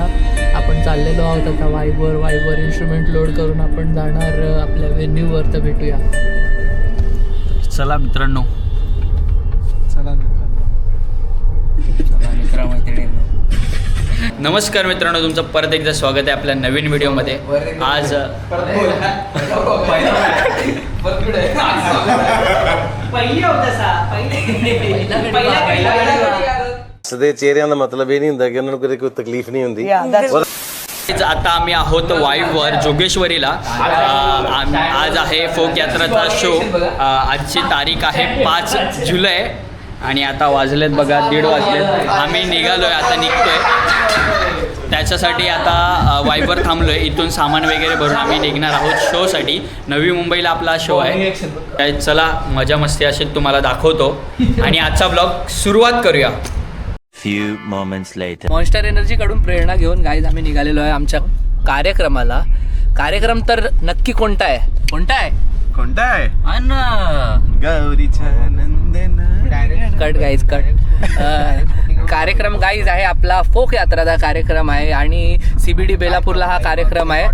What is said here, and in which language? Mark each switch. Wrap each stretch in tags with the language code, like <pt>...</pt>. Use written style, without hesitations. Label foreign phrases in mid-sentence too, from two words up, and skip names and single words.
<mr>आपण चाललेलो आहोत आता वाईवर इन्स्ट्रुमेंट लोड करून आपण जाणार आपल्या व्हेन्यूवर. तर भेटूया. चला मित्रांनो. नमस्कार मित्रांनो, तुमचं परत एकदा स्वागत आहे आपल्या नवीन व्हिडिओमध्ये. आज</mr> <pa>ਸਦੇ ਚਿਹਰਿਆਂ ਦਾ ਮਤਲਬ ਇਹ ਨਹੀਂ ਹੁੰਦਾ ਕਿ ਉਹਨਾਂ ਨੂੰ ਕਦੇ ਕੋਈ ਤਕਲੀਫ ਨਹੀਂ ਹੁੰਦੀ.</pa> <mr>आता आम्ही आहोत वाईवर जोगेश्वरीला. आज आहे फोक यात्राचा शो. आजची तारीख आहे 5 जुलै आणि आता वाजलेत बघा 1:30 वाजलेत. आम्ही निघालोय, आता निघतोय. त्याच्यासाठी आता वाईवर थांबलोय. इथून सामान वगैरे भरून आम्ही निघणार आहोत शोसाठी. नवी मुंबईला आपला शो आहे. चला मजा मस्ती असेल तुम्हाला दाखवतो आणि आजचा ब्लॉग सुरुवात करूया.</mr> <en>Few moments later.</en> <mr>मॉन्स्टर एनर्जी कडून प्रेरणा घेऊन गाईज आम्ही निघालेलो आहे आमच्या कार्यक्रमाला. कार्यक्रम तर नक्की कोणता आहे? कोणता आहे? गौरीच्या नंदन.</mr> <en>Cut guys cut.</en> <mr>कार्यक्रम गाईज आहे आपला फोक यात्राचा कार्यक्रम आहे आणि CBD बेलापूरला हा कार्यक्रम आहे.</mr>